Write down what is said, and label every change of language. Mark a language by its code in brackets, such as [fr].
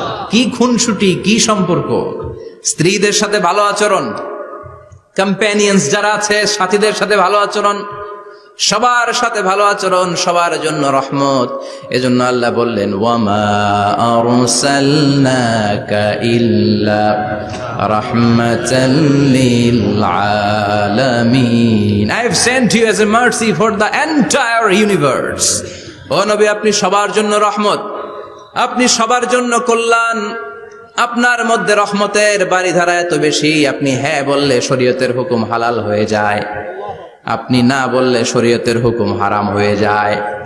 [bn] কি খুনসুটি, কি সম্পর্ক! স্ত্রীদের সাথে ভালো আচরণ, কম্প্যানিয়ন্স যারা আছে সাথীদের সাথে ভালো আচরণ, সবার সাথে ভালো আচরণ, সবার জন্য রহমত। এজন্য আল্লাহ বললেন, [ar] ওয়ামা আরসালনাকা ইল্লা রাহমাতাল লিল আলামিন। [en] I have sent you as a mercy for the entire universe. [bn] ও নবী, আপনি সবার জন্য রহমত, আপনি সবার জন্য কল্যাণ। আপনার মধ্যে রহমতের বাড়িধারা এত বেশি, আপনি হ্যাঁ বললে শরীয়তের হুকুম হালাল হয়ে যায়, আপনি না বললে শরীয়তের হুকুম হারাম হয়ে যায়।